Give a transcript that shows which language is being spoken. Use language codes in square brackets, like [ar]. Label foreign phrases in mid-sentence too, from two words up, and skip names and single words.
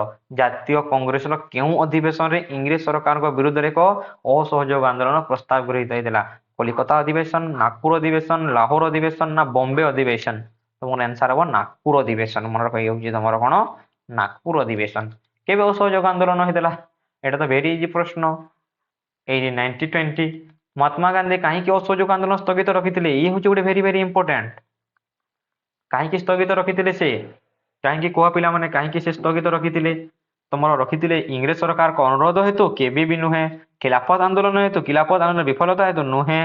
[or] ଜାତୀୟ କଂଗ୍ରେସର କେଉଁ ଅଧିବେଶନରେ ଇଂରେଜ ସରକାରଙ୍କ ବିରୁଦ୍ଧରେ ଏକ ଅସହଯୋଗ ଆନ୍ଦୋଳନ ପ୍ରସ୍ତାବ ଗୃହୀତ ହୋଇଥିଲା? କଲିକତା ଅଧିବେଶନ, ନାଗପୁର ଅଧିବେଶନ, ଲାହୋର ଅଧିବେଶନ ନା ବମ୍ବେ ଅଧିବେଶନ? ତମର ଆନ୍ସର ହେବ ନାଗପୁର ଅଧିବେଶନ। ମନେ ରଖ, ହେଉଛି ତମର କଣ? ନାଗପୁର ଅଧିବେଶନ। କେବେ ଅସହଯୋଗ ଆନ୍ଦୋଳନ ହେଇଥିଲା? ଏଇଟା ତ [en] very easy [or] ପ୍ରଶ୍ନ। ଏଇ ଯେ 1920 ମହାତ୍ମା ଗାନ୍ଧୀ କାହିଁକି ଅସହଯୋଗ ଆନ୍ଦୋଳନ ସ୍ଥଗିତ ରଖିଥିଲେ? ଇଏ ହଉଛି ଗୋଟେ [en] very very important. [or] କାହିଁକି ସ୍ଥଗିତ ରଖିଥିଲେ ସେ? କାହିଁକି କୁହ ପିଲାମାନେ କାହିଁକି ସେ ସ୍ଥଗିତ ରଖିଥିଲେ? ତମର ରଖିଥିଲେ ଇଂରେଜ ସରକାରଙ୍କ ଅନୁରୋଧ ହେତୁ? କେବେ ବି ନୁହେଁ। ଖିଲାଫତ ଆନ୍ଦୋଳନ ହେତୁ? ଖିଲାଫତ ଆନ୍ଦୋଳନ ବିଫଳତା ହେତୁ? ନୁହେଁ।